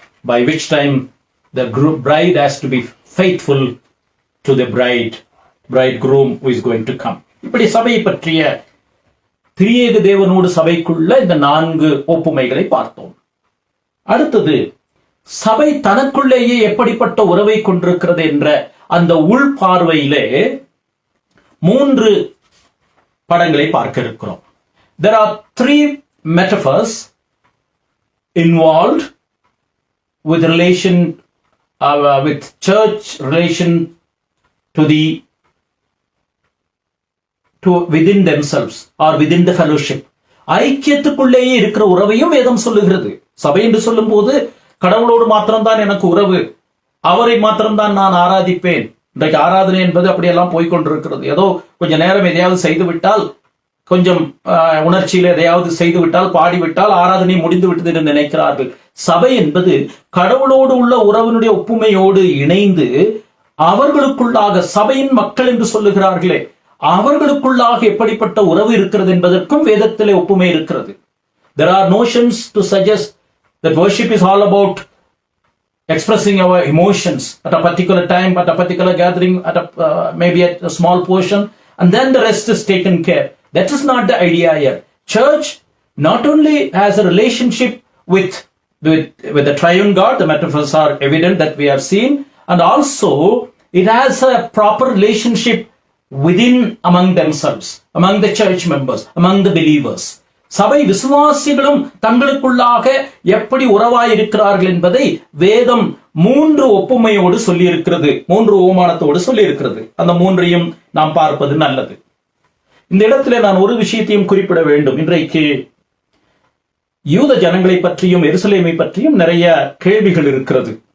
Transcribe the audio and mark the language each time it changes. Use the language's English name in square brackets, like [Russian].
[English] by which time the bride has to be faithful to the bridegroom who is going to come. [Tamil] இப்படி சபையை பற்றிய திரியேக தேவனோடு சபைக்குள்ள இந்த 4 ஒப்புமைகளை பார்த்தோம். அடுத்தது சபை தனக்குள்ளேயே எப்படிப்பட்ட உறவை கொண்டிருக்கிறது என்ற அந்த உள் பார்வையிலே 3 படங்களை பார்க்க இருக்கிறோம். [English] There are 3 metaphors involved with relation with church relation to the within themselves or within the fellowship. [Tamil] ஐக்கியத்துக்குள்ளேயே இருக்கிற உறவையும் வேதம் சொல்லுகிறது. சபை என்று சொல்லும் போது கடவுளோடு மாத்திரம்தான் எனக்கு உறவு, அவரை மாத்திரம்தான் நான் ஆராதிப்பேன். இன்றைக்கு ஆராதனை என்பது அப்படியெல்லாம் போய்கொண்டிருக்கிறது. ஏதோ கொஞ்ச நேரம் எதையாவது செய்து விட்டால், கொஞ்சம் உணர்ச்சியில் எதையாவது செய்து விட்டால், பாடிவிட்டால் ஆராதனை முடிந்து விட்டது என்று நினைக்கிறார்கள். சபை என்பது கடவுளோடு உள்ள உறவினுடைய ஒப்புமையோடு இணைந்து அவர்களுக்குள்ளாக சபையின் மக்கள் என்று சொல்லுகிறார்களே, அவர்களுக்குள்ளாக எப்படிப்பட்ட உறவு இருக்கிறது என்பதற்கும் வேதத்திலே ஒப்புமை இருக்கிறது. [English] There are notions to suggest that worship is all about expressing our emotions at a particular time, at a particular gathering, at maybe at a small portion, and then the rest is taken care. That is not the idea here. Church not only has a relationship with the triune God, the metaphors are evident that we have seen, and also it has a proper relationship within among themselves, among the church members, among the believers. [Tamil] சபை விசுவாசிகளும் தங்களுக்குள்ளாக எப்படி உறவாய் இருக்கிறார்கள் என்பதை வேதம் 3 ஒப்புமையோடு சொல்லி இருக்கிறது, 3 ஓமானத்தோடு சொல்லி இருக்கிறது. அந்த 3ஐயும் நாம் பார்ப்பது நல்லது. இந்த இடத்துல நான் ஒரு விஷயத்தையும் குறிப்பிட வேண்டும். இன்றைக்கு யூத ஜனங்களை பற்றியும் எருசலேமை பற்றியும் நிறைய கேள்விகள் இருக்கிறது.